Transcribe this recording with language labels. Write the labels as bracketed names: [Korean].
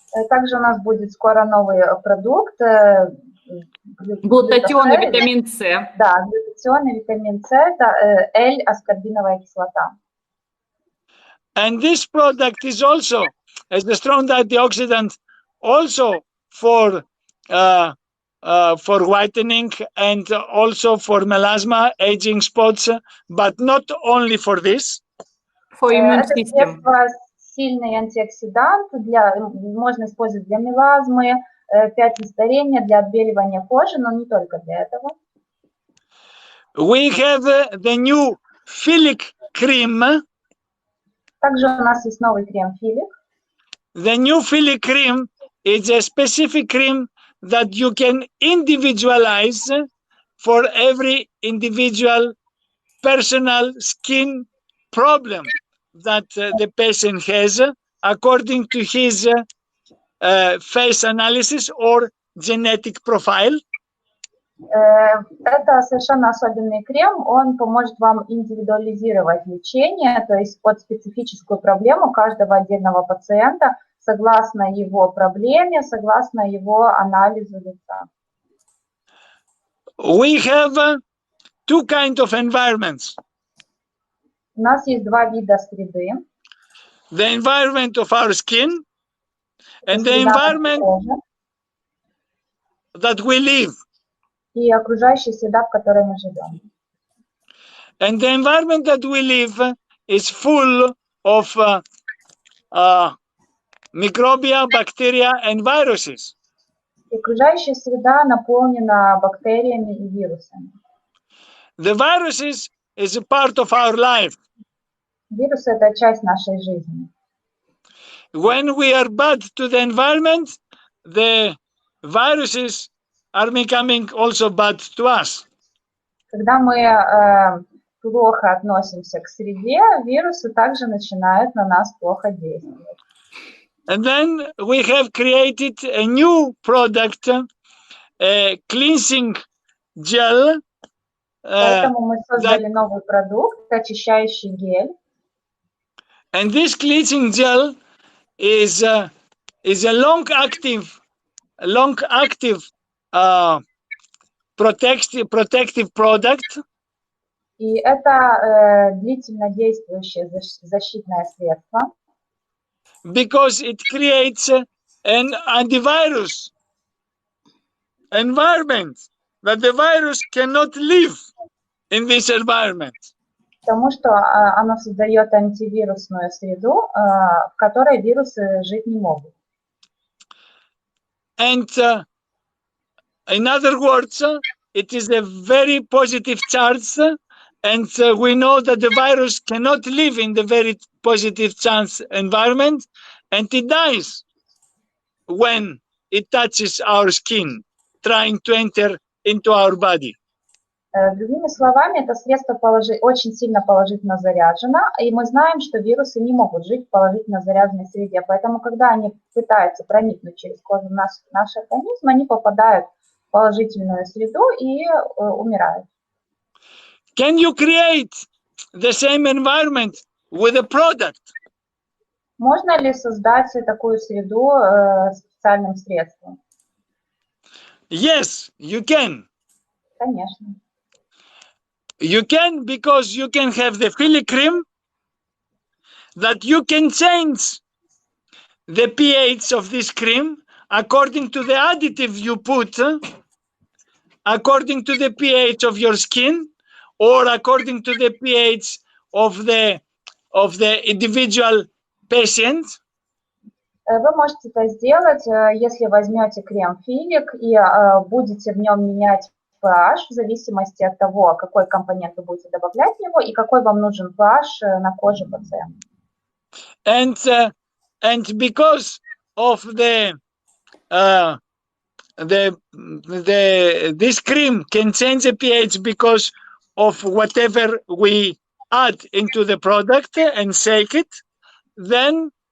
[Russian] Также у нас будет скоро новый продукт. Глутатион и витамин С. Да, глутатион и витамин С, это L-аскорбиновая кислота. [English] And this product is also as a strong antioxidant, also for whitening and also for melasma, aging spots, but not only for this. For immune system. [Russian] Сильный антиоксидант, можно использовать для мелазмы, пятен старения, для отбеливания кожи, но не только для этого. [English] We have the new Filic cream. [Russian] Также у нас есть новый крем Филик. [English] The new Filic cream is a specific cream that you can individualize for every individual personal skin problem that the patient has according to his face analysis or genetic profile. [Russian] Это совершенно особенный крем, он поможет вам индивидуализировать лечение, то есть под специфическую проблему каждого отдельного пациента, согласно его проблеме, согласно его анализу лица. [English] We have two kinds of environments. [Russian] У нас есть два вида среды. [English] The environment of our skin and the environment that we live. [Russian] И окружающая среда, в которой мы живем. [English] And the environment that we live is full of microbia, bacteria and viruses. [Russian] И окружающая среда наполнена бактериями и вирусами. [English] The viruses is a part of our life. [Russian] Вирусы – это часть нашей жизни. [English] When we are bad to the environment, the viruses are becoming also bad to us. [Russian] Когда мы плохо относимся к среде, вирусы также начинают на нас плохо действовать. [English] And then we have created a new product, a cleansing gel. [Russian] Поэтому мы создали новый продукт, очищающий гель. [English] And this cleansing gel is a long-active protective product. [Russian] И это длительно действующее защитное средство. [English] Because it creates an antivirus environment that the virus cannot live in this environment. [Russian] Потому что оно создает антивирусную среду, в которой вирусы жить не могут. [English] And in other words, it is a very positive charge, and we know that the virus cannot live in the very positive charge environment, and it dies when it touches our skin, trying to enter into our body. [Russian] Другими словами, это средство очень сильно положительно заряжено, и мы знаем, что вирусы не могут жить в положительно заряженной среде, поэтому когда они пытаются проникнуть через кожу наш организм, они попадают в положительную среду и умирают. [English] Can you create the same environment with a product? [Russian] Можно ли создать такую среду специальным средством? [English] Yes, you can. [Russian] Конечно. [English] You can, because you can have the Filic cream that you can change the pH of this cream according to the additive you put, according to the pH of your skin, or according to the pH of the individual patient. [Russian] Вы можете это сделать, если возьмете крем Филик и будете в нем менять pH в зависимости от того, какой компонент вы будете добавлять в него и какой вам нужен pH на коже пациента. [English] And because of this cream can change the pH because of whatever we add into the product and shake it, then